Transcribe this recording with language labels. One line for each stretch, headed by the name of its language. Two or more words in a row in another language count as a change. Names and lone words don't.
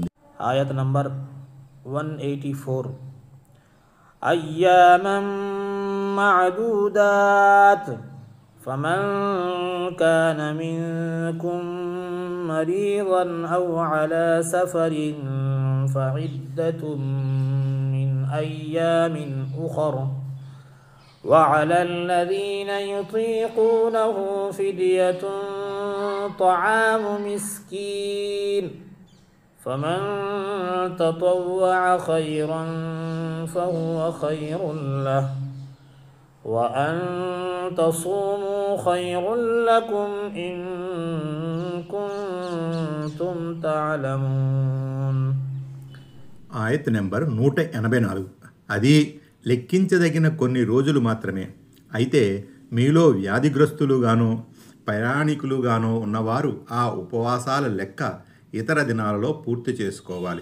Telugu: ఆయత్ నంబర్ 184.
Arabic: أياما معدودات فمن كان منكم مريضا أو على سفر فعدة من أيام أخر وعلى الذين يطيقونه فدية طعام مسكين فمن تطوع خيرا فهو خير له وأن تصوموا خير لكم إن كنتم تعلمون.
Telugu: ఆయత్ నెంబర్ 184. అది లెక్కించదగిన కొన్ని రోజులు మాత్రమే. అయితే మీలో వ్యాధిగ్రస్తులుగానో ప్రయాణికులుగానో ఉన్నవారు ఆ ఉపవాసాల లెక్క ఇతర దినాలలో పూర్తి చేసుకోవాలి.